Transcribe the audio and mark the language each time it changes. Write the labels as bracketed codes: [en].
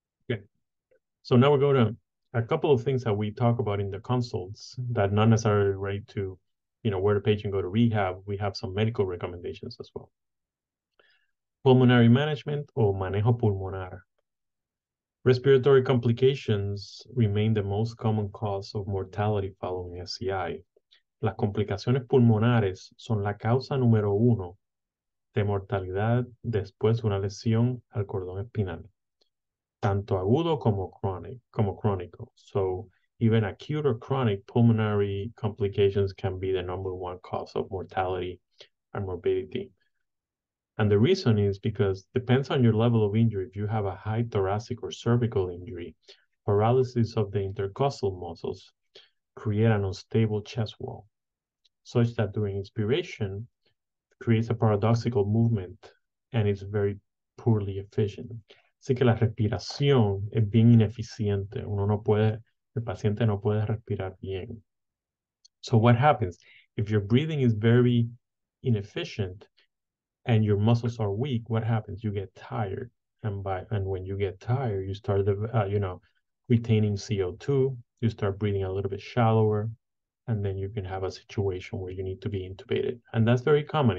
[en] Okay. So now we're going to a couple of things that we talk about in the consults that not necessarily relate to, where the patient go to rehab. We have some medical recommendations as well. Pulmonary management or [es] manejo pulmonar. [en] Respiratory complications remain the most common cause of mortality following SCI. [es] Las complicaciones pulmonares son la causa número 1 de mortalidad después de una lesión al cordón espinal, tanto agudo como crónico. [en] So even acute or chronic pulmonary complications can be the number 1 cause of mortality and morbidity. And the reason is because depends on your level of injury. If you have a high thoracic or cervical injury, paralysis of the intercostal muscles create an unstable chest wall, such that during inspiration creates a paradoxical movement and is very poorly efficient. [es] Así que la respiración es bien ineficiente. El paciente no puede respirar bien. [en] So what happens? If your breathing is very inefficient and your muscles are weak, what happens? You get tired. And when you get tired, you start retaining CO2, you start breathing a little bit shallower, and then you can have a situation where you need to be intubated. And that's very common.